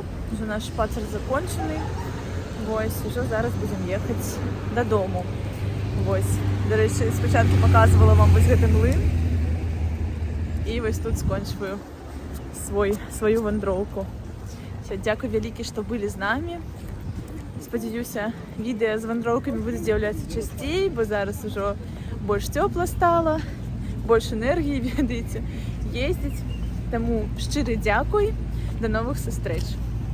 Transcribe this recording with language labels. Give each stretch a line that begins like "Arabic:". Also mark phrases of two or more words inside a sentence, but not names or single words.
Ukrainian: Вже наш шпацер закончений. Ось, вже зараз будемо їхати додому. Ось. До речі, спочатку показувала вам ось гэты млин.
Belarusian: І ось тут скончую свою вандроўку.
Ukrainian: Все, дякую
Belarusian: вялікі, што былі з намі. Спадзяюся, відэа з вандроўкамі будуць з'яўляцца часцей, бо зараз ужо больш цёпла стала, больш энергіі, ведаеце, ездзіць. Таму шчыры дзякуй, да новых сустрэч.